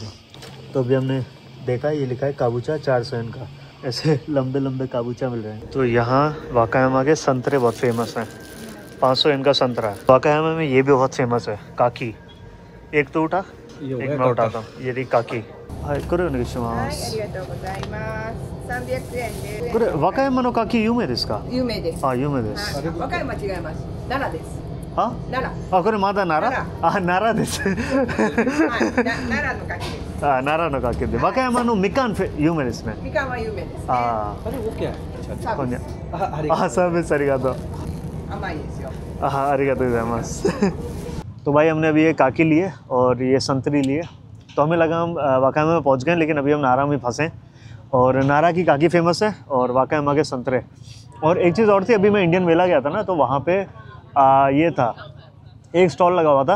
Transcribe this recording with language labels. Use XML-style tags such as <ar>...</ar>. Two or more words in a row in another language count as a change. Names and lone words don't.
<hi>तो अभी हमने देखा ये लिखा है काबूचा 400 येन का। ऐसे लंबे लंबे काबूचा मिल रहे हैं। तो यहाँ वाकायामा के संतरे बहुत फेमस हैं। 500 येन का संतरा है। वाकायामा में ये भी बहुत फेमस है काकी। एक तो उठा, एक मैं उठाता हूँ। ये रही काकी।</hi> <ja>はい、これお願いします。はい、ありがとうございます。300円です。これ和歌山の柿有名ですか？有名です。あ、有名です。和歌山違います。奈良です。あ？奈良。あ、これまだ奈良？あ、奈良です。はい、奈良の柿です。あ、奈良の柿で。和歌山のみかん有名ですね。みかんは有名ですね。あ、あれオッケー。こんにゃ。あ、サービスありがとう。甘いですよ。あ、ありがとうございます。</ja> <hi>तो भाई हमने अभी ये काकी लिए और ये संतरी लिए, तो हमें लगा हम वाकायामा में पहुंच गए, लेकिन अभी हम नारा में फंसे। और नारा की काकी फेमस है और वाकायामा के संतरे। और एक चीज़ और थी, अभी मैं इंडियन मेला गया था ना, तो वहाँ पे ये था, एक स्टॉल लगा हुआ था।</hi>